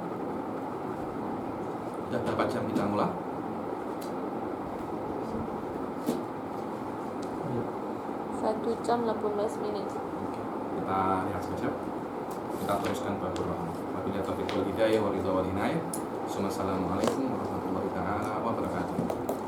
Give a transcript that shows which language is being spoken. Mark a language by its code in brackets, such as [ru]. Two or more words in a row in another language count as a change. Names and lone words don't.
[ms] Sudah berapa jam kita mulai? Satu jam 18 minit. Kita lihat sekejap. Kita teruskan bab Rahman. [ar] وبالله التوفيق والهداية والرضا والعناية. السلام عليكم ورحمة الله تعالى وبركاته.